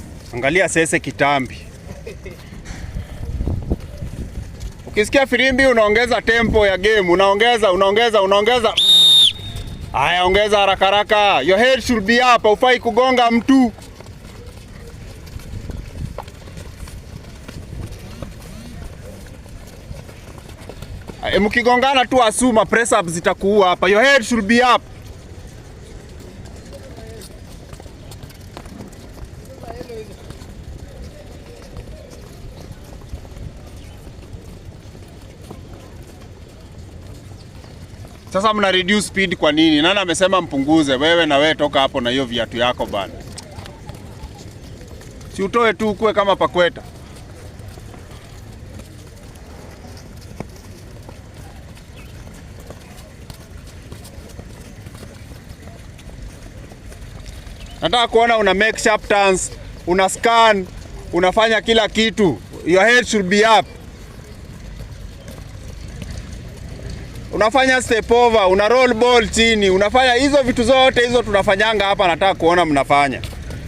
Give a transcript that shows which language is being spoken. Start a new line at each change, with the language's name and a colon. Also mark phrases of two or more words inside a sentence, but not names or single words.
Swahili: Angalia sese kitambi. Ukisikia firimbi unaongeza tempo ya game, unaongeza. Haya, ongeza haraka haraka.
English: Your head should be up,
Swahili: haufai kugonga mtu. Mkigongana tu asuma
English: press up
Swahili: zitakuua hapa.
English: Your head should be up.
Swahili: Sasa mna
English: reduce speed
Swahili: kwa nini? Nani amesema mpunguze? Wewe na wewe toka hapo na hiyo viatu yako bana. Si utoe tu ukue kama Pakweta. Nataka kuona una
English: make sharp turns,
Swahili: una scan, unafanya kila kitu.
English: Your head should be up.
Swahili: Unafanya
English: step over,
Swahili: una
English: roll ball
Swahili: chini, unafanya hizo vitu zote hizo tunafanyanga hapa, nataka kuona mnafanya.